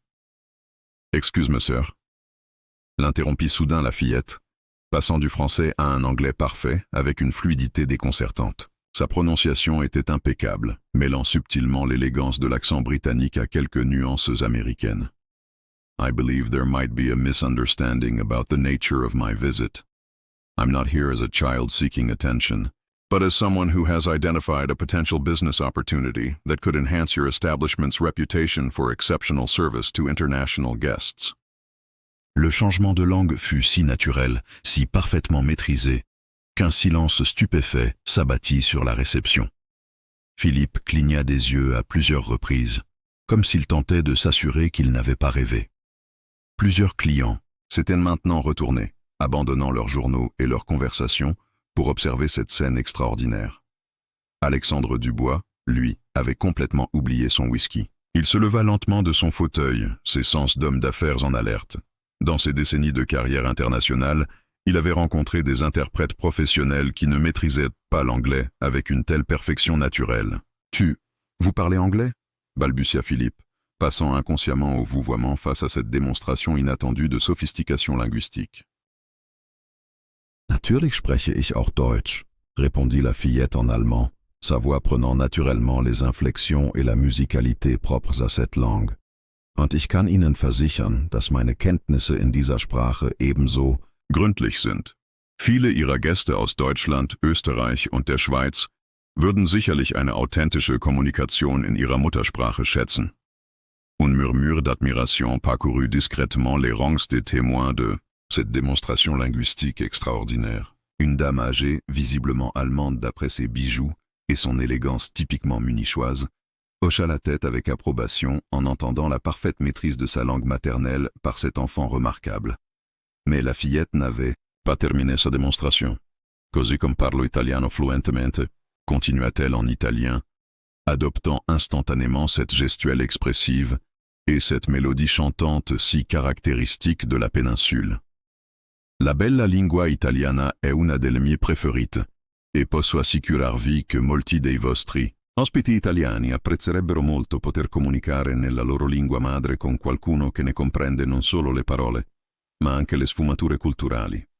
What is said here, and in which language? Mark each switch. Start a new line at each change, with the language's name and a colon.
French: « Excuse-moi, sœur », l'interrompit soudain la fillette, passant du français à un anglais parfait avec une fluidité déconcertante. Sa prononciation était impeccable, mêlant subtilement l'élégance de l'accent britannique à quelques nuances américaines.
English: I believe there might be a misunderstanding about the nature of my visit. I'm not here as a child seeking attention, but as someone who has identified a potential business opportunity that could enhance your establishment's reputation for exceptional service to international guests.
French: Le changement de langue fut si naturel, si parfaitement maîtrisé, qu'un silence stupéfait s'abattit sur la réception. Philippe cligna des yeux à plusieurs reprises, comme s'il tentait de s'assurer qu'il n'avait pas rêvé. Plusieurs clients s'étaient maintenant retournés, abandonnant leurs journaux et leurs conversations pour observer cette scène extraordinaire. Alexandre Dubois, lui, avait complètement oublié son whisky. Il se leva lentement de son fauteuil, ses sens d'homme d'affaires en alerte. Dans ses décennies de carrière internationale, il avait rencontré des interprètes professionnels qui ne maîtrisaient pas l'anglais avec une telle perfection naturelle. « Vous parlez anglais ?» balbutia Philippe, passant inconsciemment au vouvoiement face à cette démonstration inattendue de sophistication linguistique. «
German: Natürlich spreche ich auch Deutsch
French: », répondit la fillette en allemand, sa voix prenant naturellement les inflexions et la musicalité propres à cette langue.
German: « Und ich kann Ihnen versichern, dass meine Kenntnisse in dieser Sprache ebenso gründlich sind. Viele Ihrer Gäste aus Deutschland, Österreich und der Schweiz würden sicherlich eine authentische Kommunikation in ihrer Muttersprache schätzen.
French: » Un murmure d'admiration parcourut discrètement les rangs des témoins de cette démonstration linguistique extraordinaire. Une dame âgée, visiblement allemande d'après ses bijoux, et son élégance typiquement munichoise, hocha la tête avec approbation en entendant la parfaite maîtrise de sa langue maternelle par cet enfant remarquable. Mais la fillette n'avait pas terminé sa démonstration.
Italian: Così come parlo italiano fluentemente,
French: continua-t-elle en italien, adoptant instantanément cette gestuelle expressive et cette mélodie chantante si caractéristique de la péninsule.
Italian: La bella lingua italiana è una delle mie preferite, e posso assicurarvi che molti dei vostri ospiti italiani apprezzerebbero molto poter comunicare nella loro lingua madre con qualcuno che ne comprende non solo le parole, ma anche le sfumature culturali.